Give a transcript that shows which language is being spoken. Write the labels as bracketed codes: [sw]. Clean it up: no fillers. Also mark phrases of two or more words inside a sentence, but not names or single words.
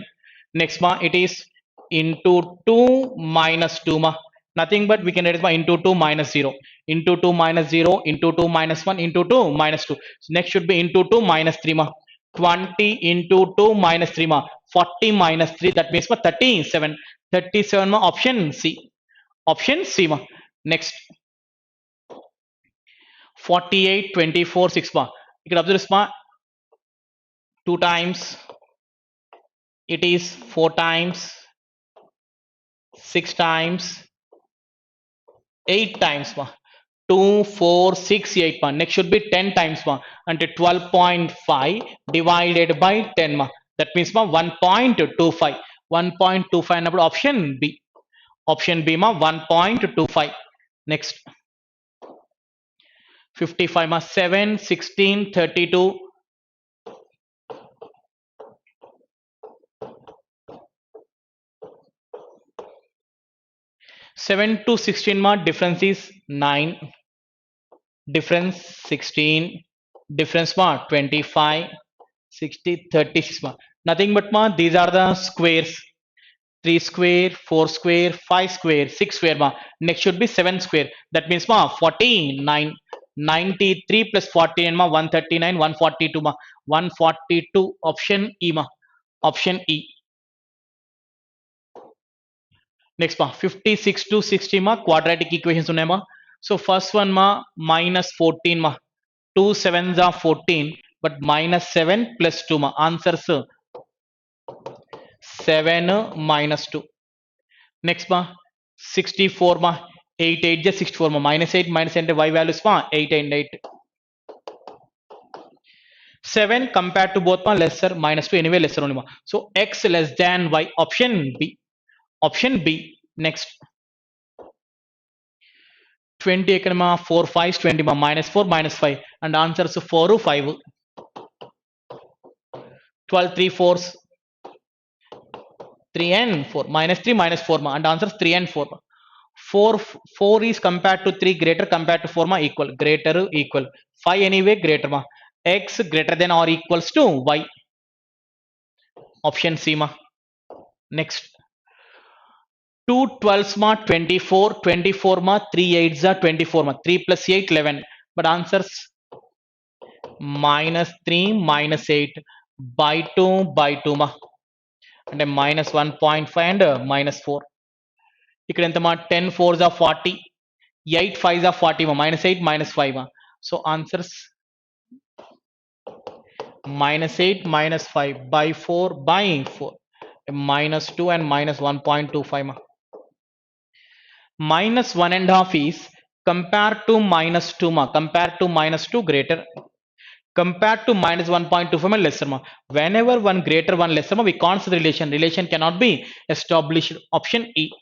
[en] Next ma it is into 2 minus 2 ma nothing but we can write it ma into 2 minus 0 into 2 minus 0 into 2 minus 1 into 2 minus 2. So next should be into 2 minus 3 ma 20 into 2 minus 3 ma 40 minus 3 that means ma 37 37 ma option C option C ma. Next 48 24 6 ma you can observe this ma 2 times it is 4 times 6 times 8 times ma 2 4 6 8 ma next should be 10 times ma and 12.5 divided by 10 ma that means ma 1.25 1.25 అన్నప్పుడు option B option B ma 1.25. Next 55 ma 7 16 32 7 to 16 ma difference is 9 difference 16 difference ma 25 60 36 ma nothing but ma these are the squares 3 square 4 square 5 square 6 square ma next should be 7 square that means ma 49 93 plus 49 ma 139 142 ma 142 option E ma option E. Next ma 56 to 60 ma quadratic equations ఉన్నాయి ma. So first one ma minus 14 ma 2 sevens are 14 but minus 7 plus 2 ma answers 7 minus 2. Next ma 64 ma 8 8 just 64 ma minus 8 minus 8 y values ma 8 and 8. 7 compared to both ma lesser, minus 2 anyway lesser only ma. So x less than y, option B. Option B. Next 20 [te] ఎక్కడ మా [en] 4 5 20 మా minus 4 minus 5 and answers 4 5 12 3 4s 3 and 4 minus 3 minus 4 ma and answers 3 and 4 ma. 4 is compared to 3 greater compared to 4 ma equal greater equal 5 anyway greater ma x greater than or equals to y, option C ma. Next 2 12s ma 24 24 ma 3 8s are 24 ma 3 plus 8 11 but answers minus 3 minus 8 by 2 ma అంటే minus 1.5 and minus 4 [te] ఇక్కడ ఎంత మా [en] 10 4s are 40 8 5s are 40 ma minus 8 minus 5 ma so answers minus 8 minus 5 by 4 by 4 minus 2 and minus 1.25 ma minus 1.5 is compared to minus 2 ma compared to minus 2 greater compared to minus 1.25 ma lesser ma whenever one greater one lesser ma we can't see the relation cannot be established, option E.